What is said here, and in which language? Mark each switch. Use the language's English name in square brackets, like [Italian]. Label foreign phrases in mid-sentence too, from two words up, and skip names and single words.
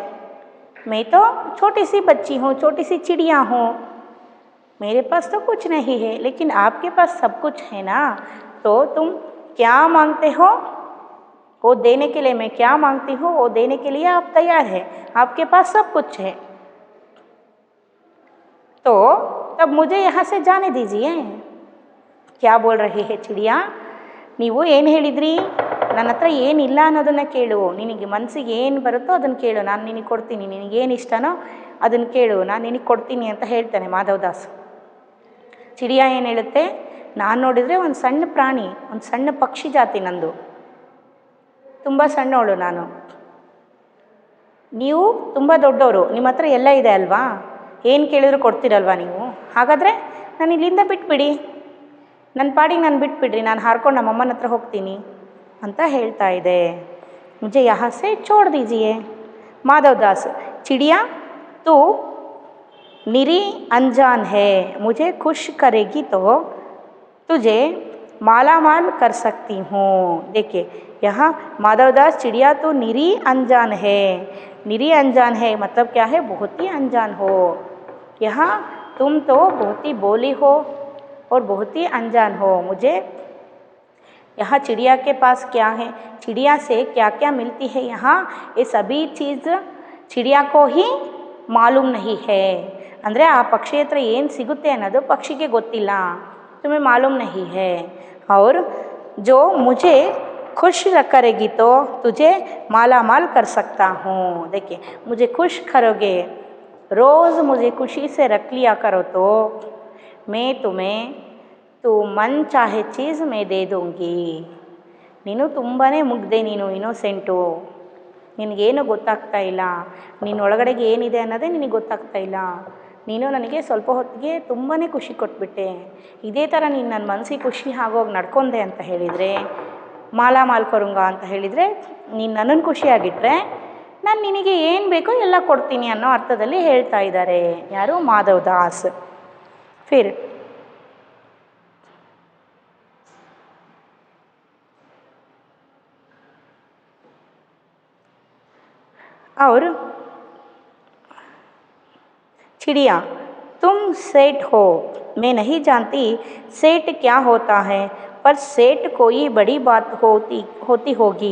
[Hindi] मैं तो छोटी सी बच्ची हूँ, छोटी सी चिड़िया हूँ, मेरे पास तो कुछ नहीं है, लेकिन आपके पास सब कुछ है ना, तो तुम क्या मांगते हो वो देने के लिए, मैं क्या मांगती हूँ वो देने के लिए आप तैयार है, आपके पास सब कुछ है। तो तब मुझे यहाँ से जाने दीजिए। क्या बोल रही है चिड़िया, [Kannada] ನೀವು ಏನು ಹೇಳಿದ್ರಿ, ನನ್ನ ಹತ್ರ ಏನಿಲ್ಲ ಅನ್ನೋದನ್ನು ಕೇಳು, ನಿನಗೆ ಮನಸ್ಸಿಗೆ ಏನು ಬರುತ್ತೋ ಅದನ್ನು ಕೇಳು, ನಾನು ನಿನಗೆ ಕೊಡ್ತೀನಿ, ನಿನಗೇನು ಇಷ್ಟನೋ ಅದನ್ನು ಕೇಳು, ನಾನು ನಿನಗೆ ಕೊಡ್ತೀನಿ ಅಂತ ಹೇಳ್ತಾನೆ ಮಾಧವದಾಸ್. ಚಿಡಿಯಾ ಏನು ಹೇಳುತ್ತೆ, ನಾನು ನೋಡಿದರೆ ಒಂದು ಸಣ್ಣ ಪ್ರಾಣಿ, ಒಂದು ಸಣ್ಣ ಪಕ್ಷಿ ಜಾತಿ ನಂದು, ತುಂಬ ಸಣ್ಣವಳು ನಾನು, ನೀವು ತುಂಬ ದೊಡ್ಡವರು, ನಿಮ್ಮ ಹತ್ರ ಎಲ್ಲ ಇದೆ ಅಲ್ವಾ, ಏನು ಕೇಳಿದ್ರು ಕೊಡ್ತೀರಲ್ವಾ ನೀವು, ಹಾಗಾದರೆ ನಾನು ಇಲ್ಲಿಂದ ಬಿಟ್ಬಿಡಿ, ನನ್ನ ಪಾಡಿಗೆ ನಾನು ಬಿಟ್ಬಿಡ್ರಿ, ನಾನು ಹಾರ್ಕೊಂಡು ನಮ್ಮಮ್ಮನ ಹತ್ರ ಹೋಗ್ತೀನಿ ಅಂತ ಹೇಳ್ತಾ ಇದೆ. [Hindi] मुझे यहाँ से छोड़ दीजिए. माधवदास, चिड़िया तू निरी अनजान है, मुझे खुश करेगी तो तुझे माला माल कर सकती हूँ. देखिए यहाँ माधवदास, चिड़िया तो निरी अनजान है, निरी अनजान है मतलब क्या है, बहुत ही अनजान हो. यहाँ तुम तो बहुत ही बोली हो और बहुत ही अनजान हो. मुझे यहाँ चिड़िया के पास क्या है, चिड़िया से क्या क्या मिलती है यहाँ, ये सभी चीज़ चिड़िया को ही मालूम नहीं है. [Kannada] ಅಂದರೆ ಆ ಪಕ್ಷಿ ಹತ್ರ ಏನು ಸಿಗುತ್ತೆ ಅನ್ನೋದು ಪಕ್ಷಿಗೆ ಗೊತ್ತಿಲ್ಲ, [Hindi] तुम्हें मालूम नहीं है. और जो मुझे खुश करेगी तो तुझे माला माल कर सकता हूँ. देखिए मुझे खुश करोगे, रोज़ मुझे खुशी से रख लिया करो तो मैं तुम्हें तो मन चाहे चीज़ मैं दे दूँगी. [Kannada] ನೀನು ತುಂಬಾ ಮುಗ್ದೆ, ನೀನು ಇನ್ನೋಸೆಂಟು, ನಿನಗೇನು ಗೊತ್ತಾಗ್ತಾ ಇಲ್ಲ, ನಿನ್ನೊಳಗಡೆಗೆ ಏನಿದೆ ಅನ್ನೋದೇ ನಿನಗೆ ಗೊತ್ತಾಗ್ತಾ ಇಲ್ಲ, ನೀನು ನನಗೆ ಸ್ವಲ್ಪ ಹೊತ್ತಿಗೆ ತುಂಬಾ ಖುಷಿ ಕೊಟ್ಬಿಟ್ಟೆ, ಇದೇ ಥರ ನೀನು ನನ್ನ ಮನಸ್ಸಿಗೆ ಖುಷಿ ಆಗೋಗಿ ನಡ್ಕೊಂಡೆ ಅಂತ ಹೇಳಿದರೆ, [Hindi] माला माल करूंगा [Kannada] ಅಂತ ಹೇಳಿದರೆ, ನೀನು ನನ್ನನ್ನು ಖುಷಿಯಾಗಿಟ್ಟರೆ ನಾನು ನಿನಗೆ ಏನು ಬೇಕೋ ಎಲ್ಲ ಕೊಡ್ತೀನಿ ಅನ್ನೋ ಅರ್ಥದಲ್ಲಿ ಹೇಳ್ತಾ ಇದ್ದಾರೆ ಯಾರು, ಮಾಧವದಾಸ್. [Hindi] ಫಿರ್ और चिड़िया तुम सेठ हो, मैं नहीं जानती सेठ क्या होता है, पर सेठ कोई बड़ी बात होती होगी.